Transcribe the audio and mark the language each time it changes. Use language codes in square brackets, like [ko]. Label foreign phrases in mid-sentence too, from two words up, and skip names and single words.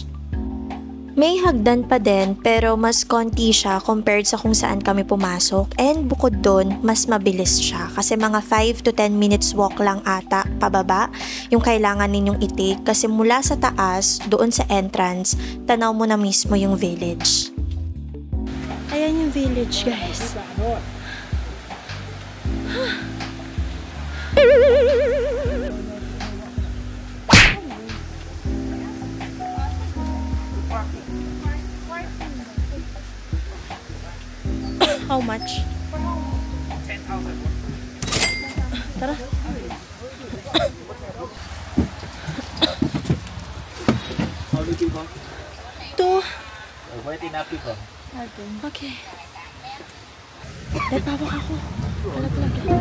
[tl] May hagdan pa din pero mas konti siya compared sa kung saan kami pumasok, and bukod dun, mas mabilis siya kasi mga [en] 5 to 10 minutes walk [tl] lang ata pababa yung kailangan ninyong i-take kasi mula sa taas, doon sa entrance, tanaw mo na mismo yung village. Ayan yung village, guys. [en] How much? 10,000. [tl] Tara. [en] How many people? 2. Wait enough people. [tl] Okay. Dahil pawak ako. Talag-lag.